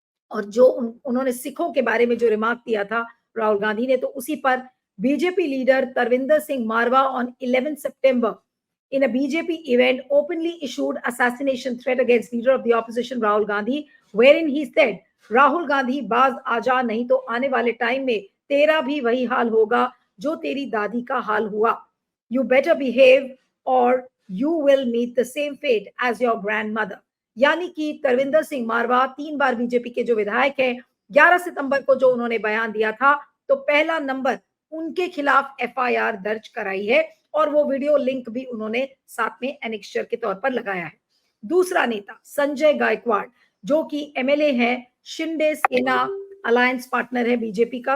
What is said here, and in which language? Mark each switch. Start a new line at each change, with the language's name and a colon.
Hindi: और जो उन्होंने सिखों के बारे में जो रिमार्क दिया था राहुल गांधी ने, तो उसी पर BJP leader Tarvinder Singh Marwa on 11 September
English: in a BJP event openly issued assassination threat against leader of the opposition Rahul Gandhi, wherein he said,
Hindi: Rahul Gandhi बाज आजा नहीं तो आने वाले टाइम में तेरा भी वही हाल होगा जो तेरी दादी का हाल हुआ।
English: You better behave or you will meet the same fate as your grandmother।
Hindi: यानी कि तरविंदर सिंह मारवा 3 बार बीजेपी के जो विधायक हैं, 11 सितंबर को जो उन्होंने बयान दिया था तो पहला नंबर उनके खिलाफ एफआईआर दर्ज कराई है और वो वीडियो लिंक भी उन्होंने साथ में एनेक्स्चर के तौर पर लगाया है। दूसरा नेता संजय गायकवाड़, जो कि एमएलए है, शिंदे सेना अलायंस पार्टनर है बीजेपी का।